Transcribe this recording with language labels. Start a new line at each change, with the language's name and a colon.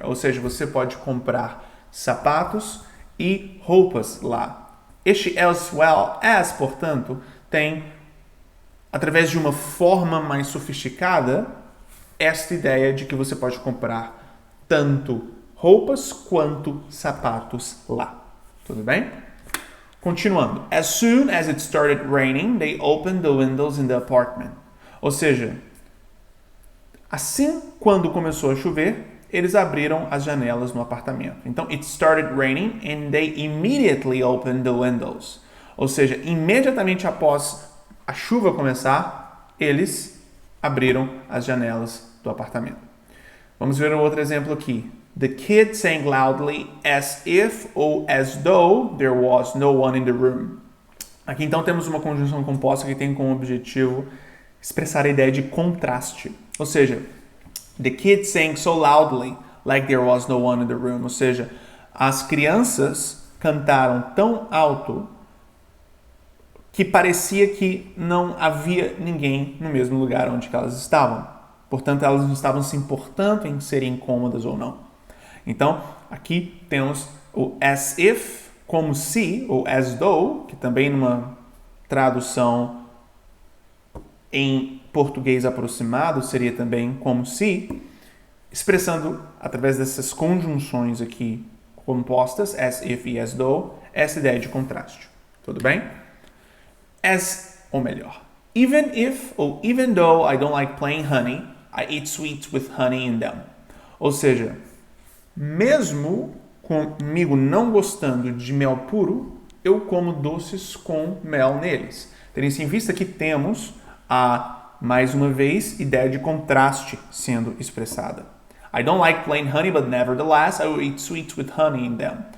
Portuguese: Ou seja, você pode comprar sapatos e roupas lá. Este as well as, portanto, tem, através de uma forma mais sofisticada, esta ideia de que você pode comprar tanto roupas quanto sapatos lá. Tudo bem? Continuando.
English: As soon as it started raining, they opened the windows in the apartment.
Portuguese: Ou seja, assim quando começou a chover, eles abriram as janelas no apartamento. Então,
English: it started raining and they immediately opened the windows.
Portuguese: Ou seja, imediatamente após a chuva começar, eles abriram as janelas do apartamento. Vamos ver um outro exemplo aqui.
English: The kid sang loudly as if or as though there was no one in the room.
Portuguese: Aqui então temos uma conjunção composta que tem como objetivo expressar a ideia de contraste. Ou seja,
English: the kids sang so loudly like there was no one in the room.
Portuguese: Ou seja, as crianças cantaram tão alto que parecia que não havia ninguém no mesmo lugar onde elas estavam. Portanto, elas não estavam se importando em serem incômodas ou não. Então, aqui temos o as if, como se, ou as though, que também numa tradução em português aproximado seria também como se, expressando através dessas conjunções aqui compostas, as if e as though, essa ideia de contraste. Tudo bem?
English: As,
Portuguese: ou melhor,
English: even if ou even though I don't like plain honey, I eat sweets with honey in them.
Portuguese: Ou seja, mesmo comigo não gostando de mel puro, eu como doces com mel neles. Tendo isso em vista que temos mais uma vez, ideia de contraste sendo expressada.
English: I don't like plain honey, but nevertheless, I will eat sweets with honey in them.